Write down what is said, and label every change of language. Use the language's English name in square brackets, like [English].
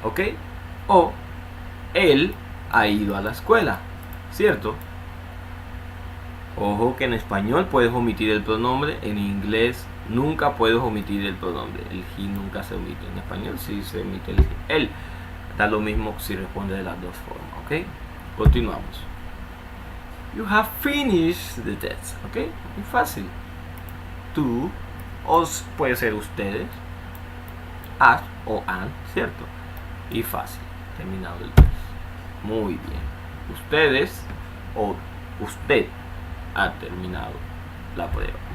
[Spanish] Ok, o él ha ido a la escuela, ¿cierto? Ojo que en español puedes omitir el pronombre, en inglés nunca puedes omitir el pronombre. El he nunca se omite. En español sí se omite el he. Él. Da lo mismo si responde de las dos formas. Ok, continuamos. [English] You have finished the test. [Spanish] Ok, muy fácil. Tú, os puede ser ustedes, has o han, ¿cierto? Y fácil, terminado el test. Muy bien. Ustedes o usted ha terminado la prueba.